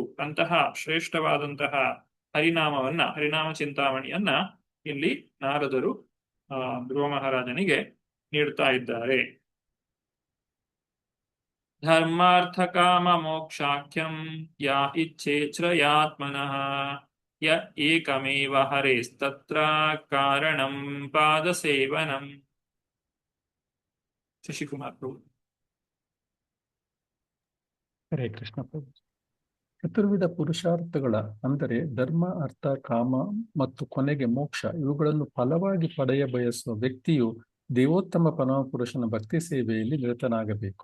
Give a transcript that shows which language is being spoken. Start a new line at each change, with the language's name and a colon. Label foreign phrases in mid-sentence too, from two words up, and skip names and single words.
Kannada: ಅಂತಹ ಶ್ರೇಷ್ಠವಾದಂತಹ ಹರಿನಾಮ ಚಿಂತಾಮಣಿಯನ್ನ ಇಲ್ಲಿ ನಾರದರು ಧ್ರುವ ಮಹಾರಾಜನಿಗೆ ನೀಡ್ತಾ ಇದ್ದಾರೆ.
Sanskrit: ಧರ್ಮಾರ್ಥ ಕಾಮ ಮೋಕ್ಷಾಖ್ಯಂ ಯಾ ಇಚ್ಛೇಚ್ಛ್ರಯಾತ್ಮನಃ ಯ ಏಕಮೇವ ಹರೇಸ್ತತ್ರ ಕಾರಣಂ ಪಾದ ಸೇವನಂ.
Kannada: ಶಶಿಕುಮಾರ್ ಪ್ರಭು. ಹರೇ ಕೃಷ್ಣ ಪ್ರಭು. ಚತುರ್ವಿಧ ಪುರುಷಾರ್ಥಗಳ ಅಂದರೆ ಧರ್ಮ, ಅರ್ಥ, ಕಾಮ ಮತ್ತು ಕೊನೆಗೆ ಮೋಕ್ಷ ಇವುಗಳನ್ನು ಫಲವಾಗಿ ಪಡೆಯ ಬಯಸುವ ವ್ಯಕ್ತಿಯು ದೇವೋತ್ತಮ ಪರಮಪುರುಷನ ಭಕ್ತಿ ಸೇವೆಯಲ್ಲಿ ನಿರತನಾಗಬೇಕು.